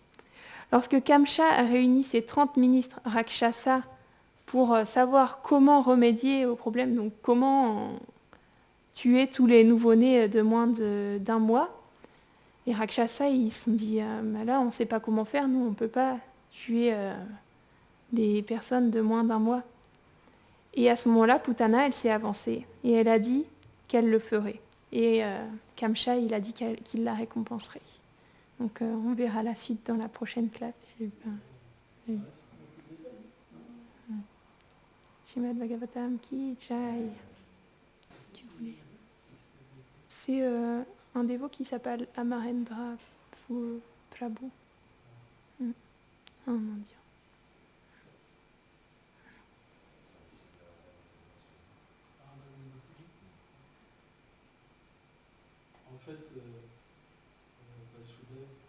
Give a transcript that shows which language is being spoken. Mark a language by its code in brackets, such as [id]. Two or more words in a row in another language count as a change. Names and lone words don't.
[fr] Lorsque Kamsha a réuni ses 30 ministres Rakshasa pour savoir comment remédier au problème, donc comment tuer tous les nouveau-nés de moins d'un mois, les Rakshasa, ils se sont dit là, on ne sait pas comment faire, nous, on ne peut pas tuer des personnes de moins d'un mois. Et à ce moment-là, Putana, elle s'est avancée et elle a dit qu'elle le ferait. Et Kamsha, il a dit qu'il la récompenserait. Donc on verra la suite dans la prochaine classe. [hi] Shrimad Bhagavatam ki jai. [fr] Tu voulais. C'est un dévot qui s'appelle Amarendra Prabhu. En indien. En fait, Vasudev,